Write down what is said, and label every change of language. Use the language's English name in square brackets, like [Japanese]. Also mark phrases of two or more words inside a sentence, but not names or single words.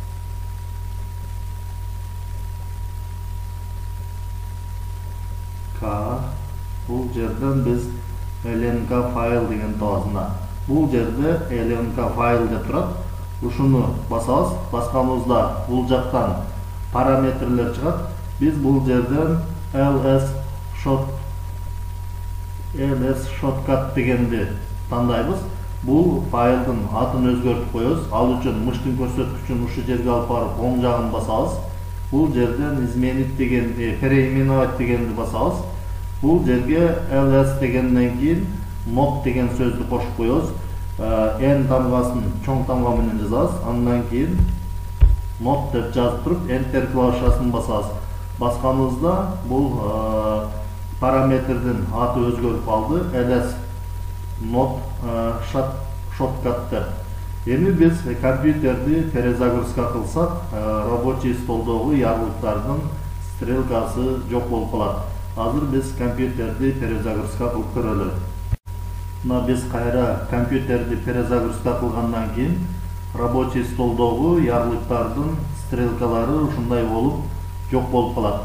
[Kyrgyz] Бул жерден биз lnk файл деген табабыз. Бул жерде lnk файл деп турат. Ушуну басабыз. Басканыбызда бул жактан параметрлер чыгат. Биз бул жерден ls shortcut дегенди тандайбыз. Бул файлдын атын өзгөртүп коебуз. Ал үчүн мыштын көрсөткүчүн ушу жерге алып барып оң жагын басабыз. Бул жерден изменить деген, переименовать дегенди басабыз. Бул жерге ls дегенден кийин not деген сөздү кошуп коебуз. N тамгасын чоң тамга менен жазабыз. Андан кийин not деп жазып туруп enter клавишасын басабыз. Басканыбызда бул параметрдин аты өзгөрүп алды. ls not shortcut деп. Эми биз компьютерди перезагрузка кылсак, [Russian] рабочий столдогу [Kyrgyz] ярлыктардын стрелкасы жок болуп калат. Азыр биз компьютерди перезагрузка кылып көрөлү. Биз кайра компьютерди перезагрузка кылгандан кийин [Russian] рабочий столдогу [Kyrgyz] ярлыктардын стрелкалары ушундай болуп жок болуп калат.